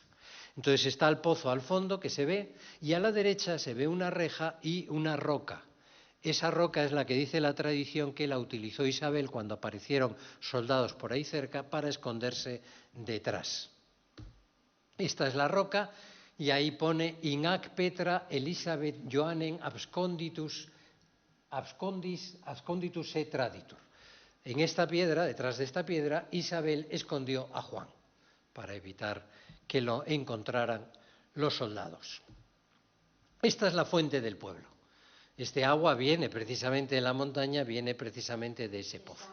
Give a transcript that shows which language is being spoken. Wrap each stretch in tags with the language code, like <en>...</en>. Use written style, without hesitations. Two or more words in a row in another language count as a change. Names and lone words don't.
<es>Entonces está el pozo al fondo, que se ve, y a la derecha se ve una reja y una roca. Esa roca es la que dice la tradición que la utilizó Isabel cuando aparecieron soldados por ahí cerca para esconderse detrás. Esta es la roca y ahí pone</es> <la>in ac Petra Elisabeth Johannem absconditus se traditur.</la> <es>En esta piedra, detrás de esta piedra, Isabel escondió a Juan para evitar que lo encontraran los soldados. Esta es la fuente del pueblo. Este agua viene precisamente de la montaña, viene precisamente de ese pozo.</es>